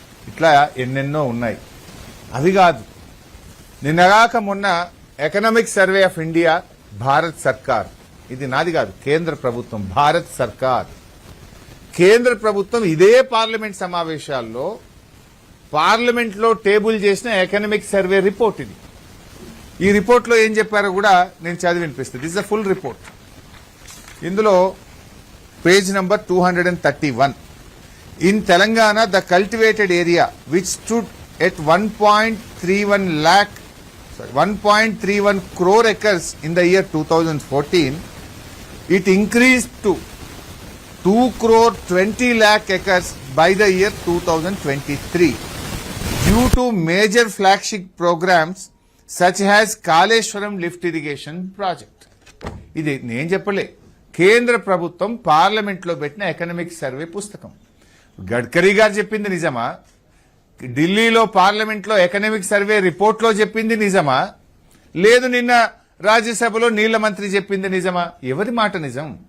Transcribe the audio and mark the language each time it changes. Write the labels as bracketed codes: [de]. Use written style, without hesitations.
[te] ఇట్లా ఎన్నెన్నో ఉన్నాయి. అవి కాదు, నిన్నగాక మొన్న economic survey of India, Bharat సర్కార్, ఇది నాది కాదు, కేంద్ర ప్రభుత్వం, భారత్ సర్కార్, కేంద్ర ప్రభుత్వం ఇదే పార్లమెంట్ సమావేశాల్లో పార్లమెంట్లో టేబుల్ చేసిన ఎకనామిక్ సర్వే రిపోర్ట్ ఇది. ఈ రిపోర్ట్లో ఏం చెప్పారో కూడా నేను చదివి వినిపిస్తాను. [en] This is a full report. [te] ఇందులో [en] page number 231. In Telangana, the cultivated area, which stood at 1.31 crore acres in the year 2014, it increased to 2 crore 20 lakh acres by the year 2023 due to major flagship programs such as Kaleshwaram lift irrigation project. [te] ఇది నేను చెప్పలే, కేంద్ర ప్రభుత్వం పార్లమెంట్లో పెట్టిన economic survey పుస్తకం. గడ్కరీ గారు చెప్పింది నిజమా? ఢిల్లీలో పార్లమెంట్లో ఎకనామిక్ సర్వే రిపోర్ట్లో చెప్పింది నిజమా? లేదు నిన్న రాజ్యసభలో నీళ్ల మంత్రి చెప్పింది నిజమా? ఎవరి మాట నిజం?